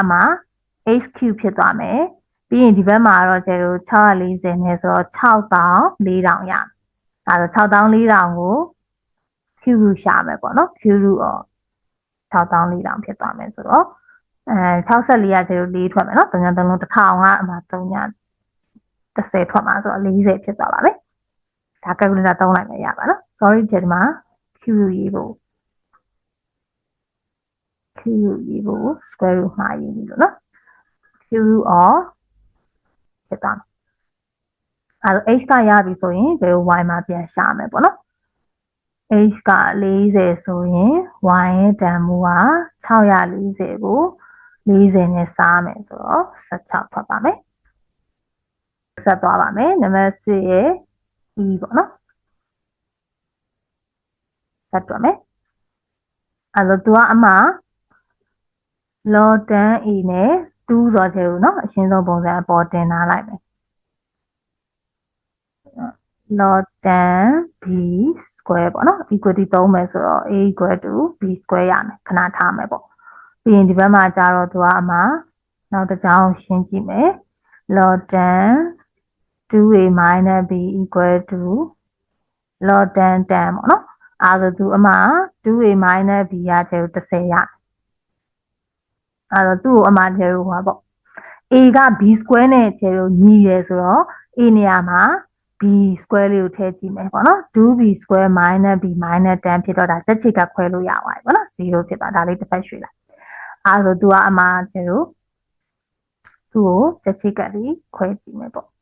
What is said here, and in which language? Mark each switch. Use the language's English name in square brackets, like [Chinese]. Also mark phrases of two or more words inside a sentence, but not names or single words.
[Burmese] မှ h cube ဖြစ်သွားမယ်ပြီးရင်ဒီဘက်မှာတော့ကျတော့640နဲ့ဆိုတော့6400ရမယ်အဲတော့6400ကို [English] cube root [Burmese] ရှာမယ်ပေါ့နော် [English] cube root [Burmese] 6400ဖြစ်သွားမယ်ဆိုတော့64ကကျတော့4ထွက်မယ်နော်3ည3လုံး1000ကအမှ3ည30ထွက်မှာဆိုတော့40ဖြစ်သွားပါမယ်ဒါ calculator သုံးလိုက်မယ်ရပါနော် sorry ဒီမှာ [English] cube root [Burmese] ရေးဖို့ [English] cube root [Burmese] ရေးဖို့ [English] square root [Burmese] မှာရေးပြီလို့နော် [English] cube root of [Burmese] ဖြစ်သွားမယ်အဲတော့ h ကရပြီဆိုရင်ဒီ y မှာပြန်ရှာမယ်ပေါ့နော် h က40ဆိုရင် y ရဲ့တန်ဖိုးက640ကို40နဲ့စားမယ်ဆိုတော့16ထွက်ပါမယ်ဆက်သွားပါမယ်နံပါတ်6ရဲ့ e ပေါ့နော် ဆက်တွက်မယ်အဲတော့သူကအမှ log 10 e နဲ့2ဆိုတဲ့ကိုနော်အရှင်းဆုံးပုံစံအပေါ်တင်ထားလိုက်မယ် [English] log 10 b square [Burmese] ပေါ့နော် equality သုံးမယ်ဆိုတော့ [English] a equal to b square [Burmese] ရမယ်ခဏထားမယ်ပေါ့ပြီးရင်ဒီဘက်မှာကျတော့သူကအမှနောက်တစ်ကြောင်းရှင်းကြည့်မယ် [English] log 10 2a minus b equal to log 10 10 [Burmese] ပေါ့နော်အဲဆိုသူအမှ [English] 2a minus b [Burmese] ရကျတော့30ရ အဲတော့သူ့ကိုအမှကျတော့ဟောပေါ့ a က [English] b square [Burmese] နဲ့ကျတော့ညီရယ်ဆိုတော့ a နေရာမှာ [English] b square [Burmese] လေးကိုထည့်ကြည့်မယ်ပေါ့နော် [English] 2b square minus b minus 10 [Burmese] ဖြစ်တော့ဒါစက်ချိတ်ကခွဲလို့ရပါတယ်ပေါ့နော်0ဖြစ်သွားဒါလေးတစ်ဖက်ရွှေ့လိုက်အဲဆိုသူကအမှကျတော့သူ့ကိုတစ်ချိကလေးခွဲကြည့်မယ်ပေါ့